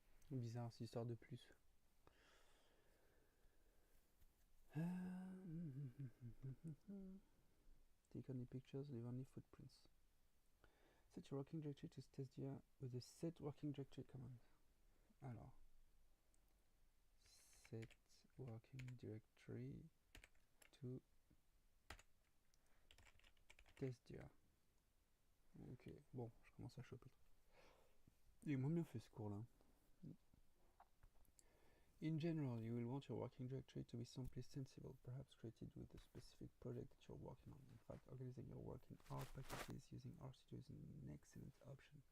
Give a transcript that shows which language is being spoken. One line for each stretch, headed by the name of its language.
French: Bizarre cette histoire de plus.
English: Take only pictures, leave only footprints. Set your working directory to testdir with the set working directory command. Alors, set working directory to testdir.
French: Ok, bon, je commence à choper. Il est moins bien fait ce cours là.
English: In general, you will want your working directory to be simply sensible, perhaps created with the specific project that you're working on. In fact, organizing your work in R packages using RStudio is an excellent option.